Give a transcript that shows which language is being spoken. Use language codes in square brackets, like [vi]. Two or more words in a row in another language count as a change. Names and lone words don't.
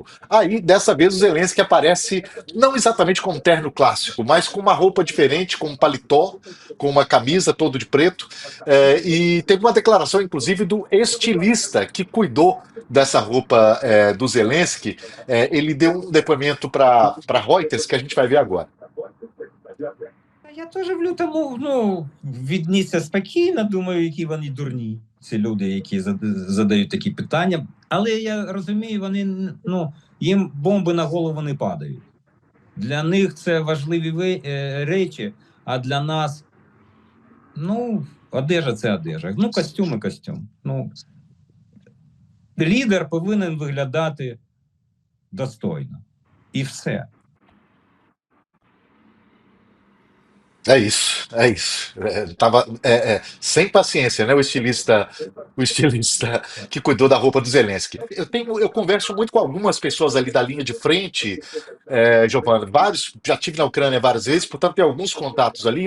[pt] Aí, dessa vez, o Zelensky aparece não exatamente com um terno clássico, mas com uma roupa diferente, com um paletó, com uma camisa todo de preto, e teve uma declaração, inclusive, do estilista que cuidou dessa roupa do Zelensky. Ele deu um depoimento para Reuters, que a gente vai ver agora. [uk] Я теж в лютому віднісся спокійно, думаю, які вони дурні, ці люди, які задають такі питання. Але я розумію, вони, їм бомби на голову не падають. Для них це важливі речі, а для нас, одежа – це одежа. Костюм і костюм. Лідер повинен виглядати достойно. І все. [pt] É isso. Tava sem paciência, né? O estilista que cuidou da roupa do Zelensky. Eu converso muito com algumas pessoas ali da linha de frente, Giovana, já tive na Ucrânia várias vezes, portanto tem alguns contatos ali.